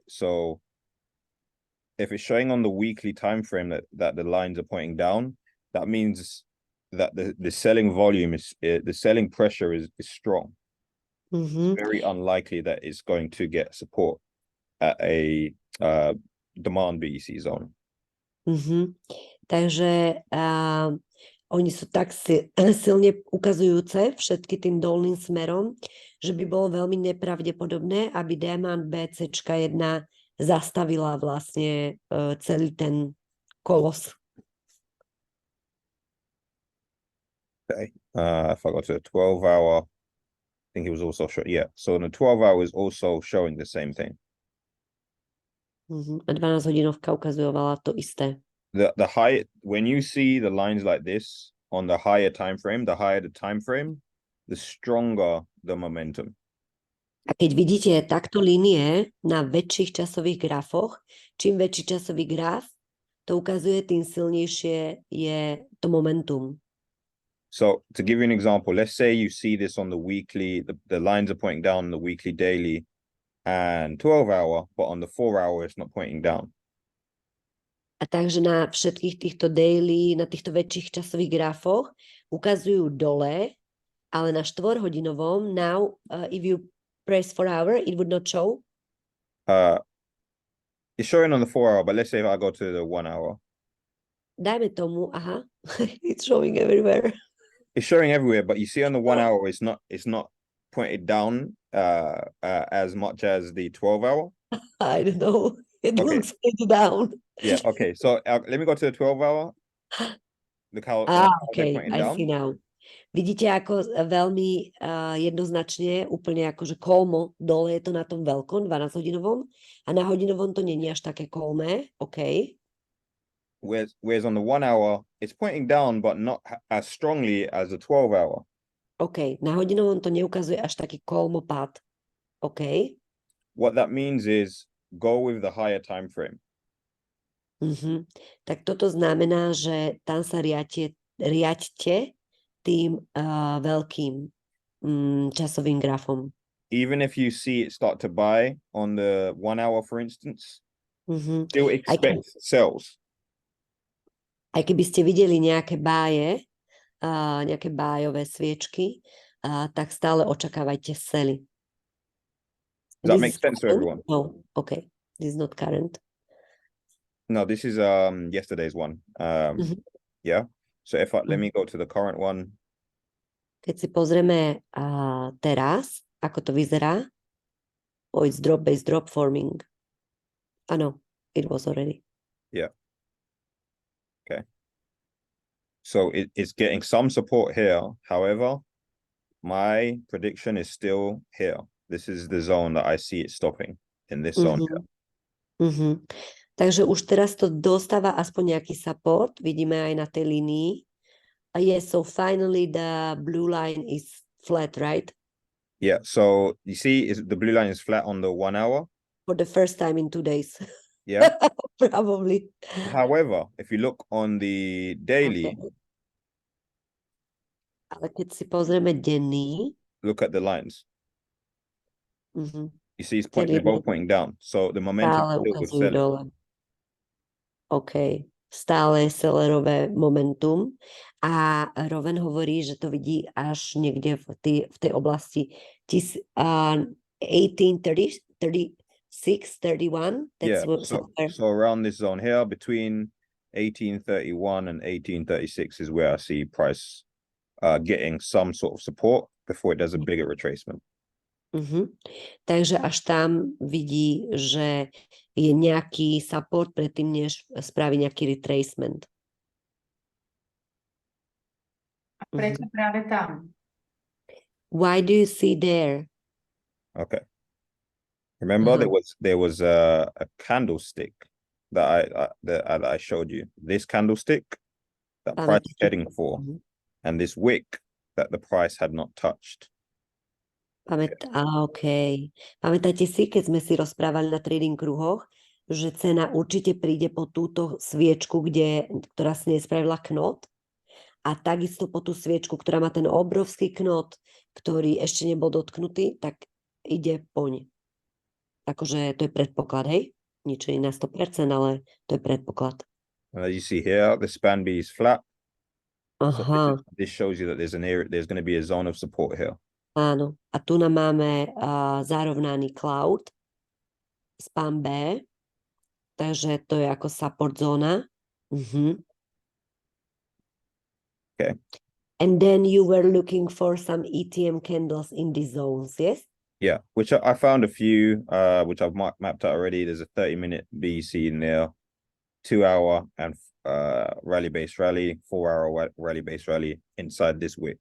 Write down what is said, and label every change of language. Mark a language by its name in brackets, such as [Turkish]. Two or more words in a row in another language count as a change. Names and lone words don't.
[English] So if it's showing on the weekly time frame that the lines are pointing down, that means that the selling volume the selling pressure is strong. Mhm. Very unlikely that it's going to get support at a demand BEC zone. Mhm. [Slovak] Takže oni sú tak silne ukazujúce všetky tým dolným smerom, že by bolo veľmi nepravdepodobné, aby demand BCčka 1 zastavila vlastne celý ten kolos. [English] Okay. If I go to the 12-hour, I think it was also yeah. So the 12-hour is also showing the same thing. [Slovak] A 12-hodinovka ukazovala to isté. [English] The high, when you see the lines like this on the higher time frame, the higher the time frame, the stronger the momentum. [Slovak] A keď vidíte takto línie na väčších časových grafoch, čím väčší časový graf, to ukazuje, tým silnejšie je to momentum. [English] So to give you an example, let's say you see this on the weekly, the lines are pointing down on the weekly, daily, and 12-hour, but on the 4-hour, it's not pointing down. [Slovak] A takže na všetkých týchto daily, na týchto väčších časových grafoch ukazujú dole, ale na 4-hodinovom, [English] now, if you press 4-hour, it would not show? It's showing on the 4-hour, but let's say if I go to the 1-hour. [Slovak] Dajme tomu, [English] aha, it's showing everywhere. It's showing everywhere, but you see on the 1-hour, it's not pointed down as much as the 12-hour. I don't know. It Okay. looks pretty down. Yeah. Okay. So let me go to the 12-hour. Look how okay. pointing I down. see now. [Slovak] Vidíte, ako veľmi jednoznačne, úplne ako, že kolmo dole je to na tom veľkom 12-hodinovom a na hodinovom to nie je až také kolmé. [English] OK. Whereas on the 1-hour, it's pointing down, but not as strongly as the 12-hour. OK. [Slovak] Na hodinovom to neukazuje až taký kolmopád. [English] OK. What that means is go with the higher time frame. [Slovak] Tak toto znamená, že tam sa riaďte tým veľkým časovým grafom. [English] Even if you see it start to buy on the 1-hour, for instance, still expect sells. [Slovak] Aj keby ste videli nejaké báje, nejaké bájové sviečky, tak stále očakávajte sely. [English] Does that make sense to everyone? No, okay. This is not current. No, this is yesterday's one. Yeah. So let me go to the current one. [Slovak] Keď si pozrieme teraz, ako to vyzerá, [English] it's drop-based drop forming. No, it was already. Yeah. Okay. So it's getting some support here. However, my prediction is still here. This is the zone that I see it stopping, in this zone here. [Slovak] Takže už teraz to dostáva aspoň nejaký support. Vidíme aj na tej línii. [English] Yes, so finally the blue line is flat, right? Yeah, so you see the blue line is flat on the 1-hour. For the first time in 2 days. Yeah. Probably. However, if you look on the daily. Okay. [Slovak] Ale keď si pozrieme denný. [English] Look at the lines. You see it's they're both pointing down. So the momentum [Slovak] stále [English] still with [Slovak] ukazujú [English] selling. [Slovak] dole. OK. Stále sellerové momentum. A Rowan hovorí, že to vidí až niekde v tej oblasti 1830, 36, 31. [English] That's so around this zone here between 1831 and 1836 is where I see price getting some sort of support before it does a bigger retracement. Takže až tam vidí, že je nejaký support predtým, než spraví nejaký retracement. [Slovak] A prečo práve tam? [English] Why do you see there? Okay. Remember, there was a candlestick that I showed you. This candlestick that price is heading for, and this wick that the price had not touched. Okay. [Slovak] Pamätáte si, keď sme si rozprávali na trading kruhoch, že cena určite príde po túto sviečku, ktorá si nespravila knot, a takisto po tú sviečku, ktorá má ten obrovský knot, ktorý ešte nebol dotknutý, tak ide poň. Akože to je predpoklad, hej? Nič nie na 100%, ale to je predpoklad. [English] As you see here, the span B is flat. Aha. So this shows you that there's going to be a zone of support here. [Slovak] Áno. A tu nám máme zarovnaný [English] cloud, span B, [Slovak] takže to je ako support zóna. [English] Okay. And then you were looking for some ETM candles in these zones, yes? Yeah, which I found a few, which I've mapped out already. There's a 30-minute BC in there, 2-hour and rally-based rally, 4-hour rally-based rally inside this wick.